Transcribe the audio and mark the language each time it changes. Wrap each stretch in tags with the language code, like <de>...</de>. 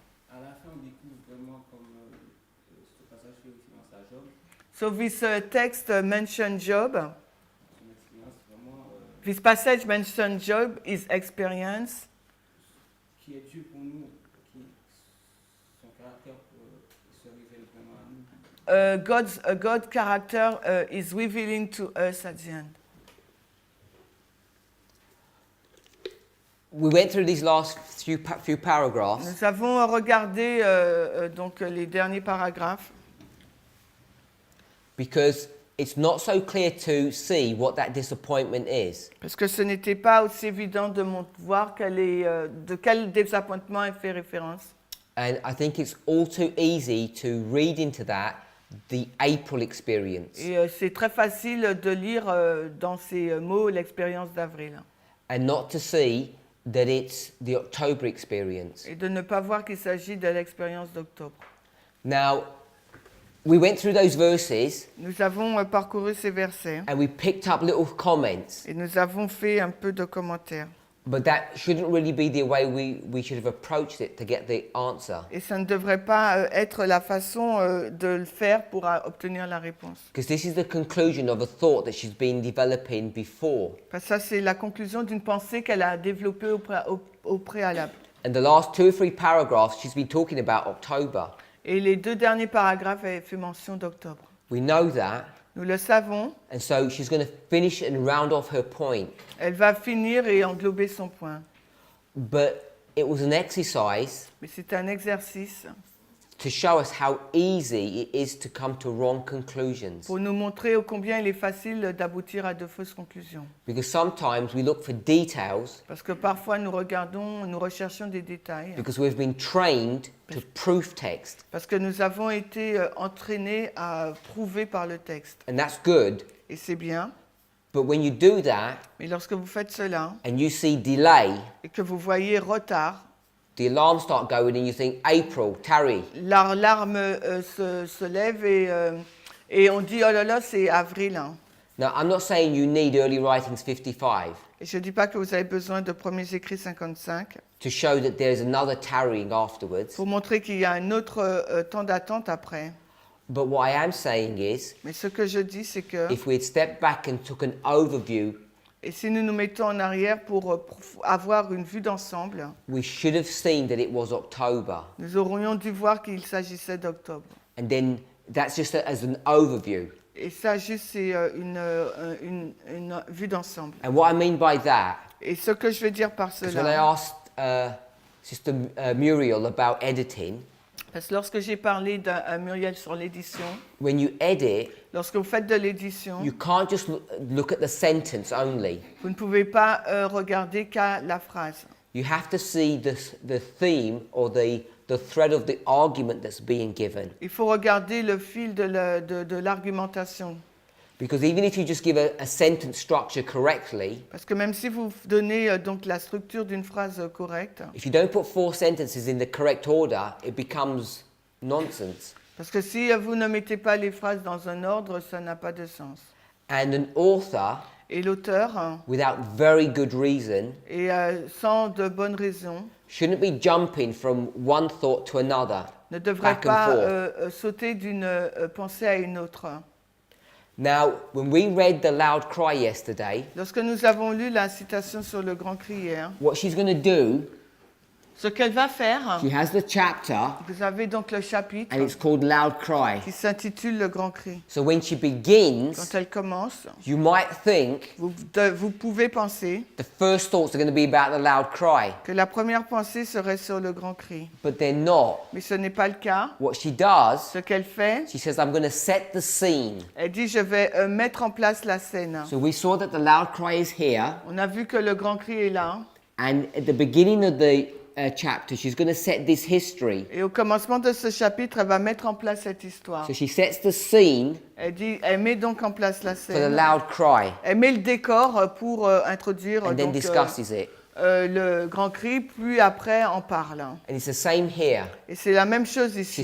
<fr>À la fin, on découvre vraiment comme ce passage fait référence à Job,</fr> <en>So this text mentioned Job.</en> <fr>son expérience vraiment</fr> <en>This passage mentioned Job, his experience.</en> <fr>qui est Dieu pour nous, qui son caractère se révèle vraiment à nous.</fr> <en>God's character is revealing to us at the end. We went through these last few paragraphs</en> <fr>Nous avons regardé donc les derniers paragraphes</fr> <en>because it's not so clear to see what that disappointment is.</en> <fr>parce que ce n'était pas aussi évident de voir de quel désappointement elle fait référence.</fr> <en>And I think it's all too easy to read into that the April experience</en> <fr>Et c'est très facile de lire dans ces mots l'expérience d'avril</fr> <en>and not to see that it's the October experience.</en> <fr>et de ne pas voir qu'il s'agit de l'expérience d'octobre.</fr> <en>Now, we went through those verses</en> <fr>Nous avons parcouru ces versets</fr> <en>and we picked up little comments,</en> <fr>et nous avons fait un peu de commentaires.</fr> <en>but that shouldn't really be the way we should have approached it to get the answer.</en> <fr>Et ça ne devrait pas être la façon de le faire pour obtenir la réponse.</fr> <en>Because this is the conclusion of a thought that she's been developing before.</en> <fr>Parce que ça, c'est la conclusion d'une pensée qu'elle a développée au préalable.</fr> <en>And the last 2 or 3 paragraphs, she's been talking about October.</en> <fr>Et les 2 derniers paragraphes avaient fait mention d'octobre.</fr> <en>We know that.</en> <fr>Nous le savons,</fr> <en>And so she's going to finish and round off her point.</en> <fr>elle va finir et englober son point.</fr> <en>But it was an exercise</en> <fr>Mais c'est un exercice</fr> <en>to show us how easy it is to come to wrong conclusions.</en> <fr>pour nous montrer ô combien il est facile d'aboutir à de fausses conclusions.</fr> <en>Because sometimes we look for details</en> <fr>Parce que parfois nous recherchons des détails.</fr> <en>because we've been trained to proof text.</en> <fr>Parce que nous avons été entraînés à prouver par le texte.</fr> <en>And that's good.</en> <fr>Et c'est bien.</fr> <en>But when you do that</en> <fr>Mais lorsque vous faites cela</fr> <en>and you see delay,</en> <fr>et que vous voyez retard,</fr> <en>the alarms start going and you think, April, tarry.</en> <fr>l'alarme se lève et on dit oh là là, c'est avril. Hein.</fr> <en>Now, I'm not saying you need early writings 55</en> <fr>Et je ne dis pas que vous avez besoin de premiers écrits 55</fr> <en>to show that there's another tarrying afterwards.</en> <fr>pour montrer qu'il y a un autre temps d'attente après.</fr> <en>But what I am saying is,</en> <fr>Mais ce que je dis, c'est que</fr> <en>if we had stepped back and took an overview,</en> <fr>et si nous nous mettons en arrière pour avoir une vue d'ensemble,</fr> <en>we should have seen that it was October.</en> <fr>nous aurions dû voir qu'il s'agissait d'octobre.</fr> <en>And then that's just as an overview.</en> <fr>Et ça, juste, c'est une vue d'ensemble.</fr> <en>And what I mean by that,</en> <fr>Et ce que je veux dire par</fr> <en>because when I</en> <fr>cela,</fr> <en>asked Sister Muriel about editing,</en> <fr>parce que lorsque j'ai parlé à Muriel sur l'édition,</fr> <en>when you edit,</en> <fr>lorsque vous faites de l'édition,</fr> <en>you can't just look at the sentence only.</en> <fr>vous ne pouvez pas regarder qu'à la phrase.</fr> <en>You have to see the theme or the the thread of the argument that's being given.</en> <fr>Il faut regarder le fil de l'argumentation.</fr> <en>Because even if you just give a sentence structure correctly,</en> <fr>Parce que même si vous donnez donc la structure d'une phrase correcte,</fr> <en>if you don't put 4 sentences in the correct order, it becomes nonsense.</en> <fr>parce que si vous ne mettez pas les phrases dans un ordre, ça n'a pas de sens.</fr> <en>And an author,</en> <fr>Et l'auteur,</fr> <en>without very good reason,</en> <fr>et sans de bonnes raisons,</fr> <en>shouldn't be jumping from one thought to another,</en> <fr>ne devrait</fr> <en>back and</en> <fr>pas</fr> <en>forth.</en> <fr>sauter d'une pensée à une autre.</fr> <en>Now, when we read the loud cry yesterday,</en> <fr>Lorsque nous avons lu la citation sur le grand cri hier,</fr> <en>what she's going to do,</en> <fr>ce qu'elle va faire,</fr> <en>she has the chapter,</en> <fr>vous avez donc le chapitre</fr> <en>and it's called Loud Cry.</en> <fr>qui s'intitule Le grand cri.</fr> <en>So when she begins,</en> <fr>Quand elle commence,</fr> <en>you might think</en> <fr>vous pouvez penser</fr> <en>the first thoughts are going to be about the loud cry,</en> <fr>que la première pensée serait sur le grand cri.</fr> <en>but they're not.</en> <fr>Mais ce n'est pas le cas.</fr> <en>What she does,</en> <fr>Ce qu'elle fait,</fr> <en>she says, I'm going to set the scene.</en> <fr>elle dit je vais mettre en place la scène.</fr> <en>So we saw that the loud cry is here,</en> <fr>On a vu que le grand cri est là.</fr> <en>and at the beginning of the chapter, she's going to set this history.</en> <fr>Et au commencement de ce chapitre, elle va mettre en place cette histoire.</fr> <en>So she sets the scene</en> <fr>Elle met donc en place la</fr> <en>for the</en> <fr>scène.</fr> <en>loud cry,</en> <fr>Elle met le décor pour introduire</fr> <en>and then</en> <fr>donc,</fr> <en>discusses it.</en> <fr>le grand cri, puis après en parle.</fr> <en>And it's the same here.</en> <fr>Et c'est la même chose ici.</fr>